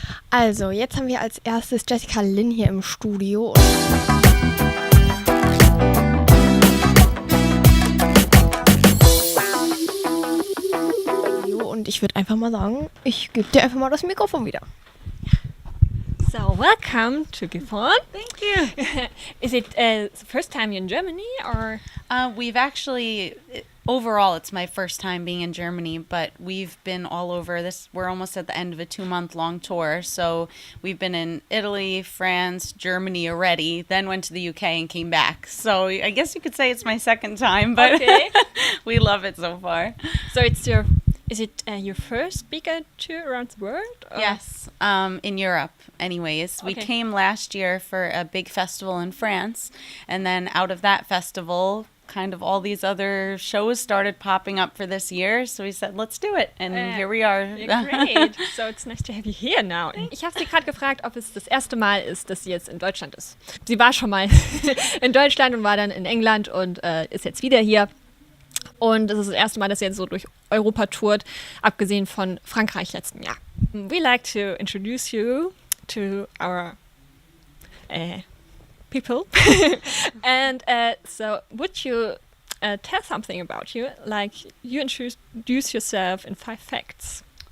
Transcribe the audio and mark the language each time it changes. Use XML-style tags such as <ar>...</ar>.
<en>Also, jetzt haben wir als erstes Jessica Lynn hier im Studio. Und ich würde einfach mal sagen, ich gebe dir einfach mal das Mikrofon wieder. So, welcome to Gifhorn. Thank you. Is it the first time you're in Germany, or? We've actually, overall, it's my first time being in Germany, but we've been all over this. We're almost at the end of a 2-month-long tour. So we've been in Italy, France, Germany already, then went to the UK and came back. So I guess you could say it's my second time, but Okay. we love it so far. So is it your first bigger tour around the world? Or? Yes, in Europe anyways. We Okay. came last year for a big festival in France, and then out of that festival, kind of all these other shows started popping up for this year, so we said, let's do it, and here we are. Yeah, great. So it's nice to have you here now.</en> <de>Ich habe sie gerade gefragt, ob es das erste Mal ist, dass sie jetzt in Deutschland ist. Sie war schon mal in Deutschland und war dann in England und ist jetzt wieder hier. Und es ist das erste Mal, dass sie jetzt so durch Europa tourt, abgesehen von Frankreich letzten Jahr.</de> <en>We like to introduce you to our people. And so would you tell something about you? Like you introduce yourself in 5 facts.</en>